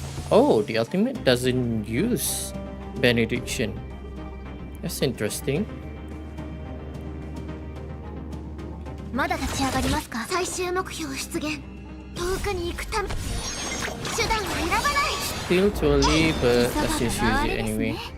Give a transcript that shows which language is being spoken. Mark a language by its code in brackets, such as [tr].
[en] Oh, the ultimate doesn't use benediction. That's interesting. [ja] まだ立ち上がりますか？最終目標出現。遠くに行くため手段を選ばない。 [en] Still too early, but let's just use it anyway.